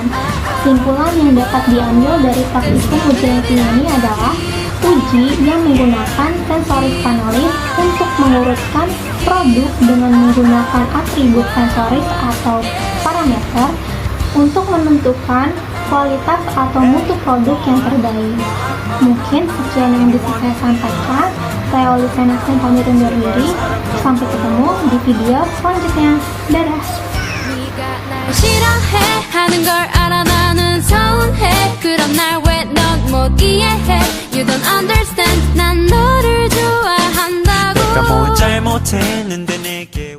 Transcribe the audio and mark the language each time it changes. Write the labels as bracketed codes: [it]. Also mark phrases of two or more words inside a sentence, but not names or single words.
[id] Kesimpulan yang dapat diambil dari praktikum uji ranking ini adalah uji yang menggunakan sensoris panelis untuk mengurutkan produk dengan menggunakan atribut sensoris atau parameter untuk menentukan kualitas atau mutu produk yang terbaik. Mungkin sekian yang bisa saya sampaikan. Saya Olivia Nasrin pamit undur diri. Sampai ketemu di video selanjutnya. Dadah. [ko] 싫어해 하는 걸 알아 나는 서운해 그럼 날 왜 넌 못 이해해 [en] You don't understand [ko] 난 너를 좋아한다고 네가 뭘 잘못 못했는데 내게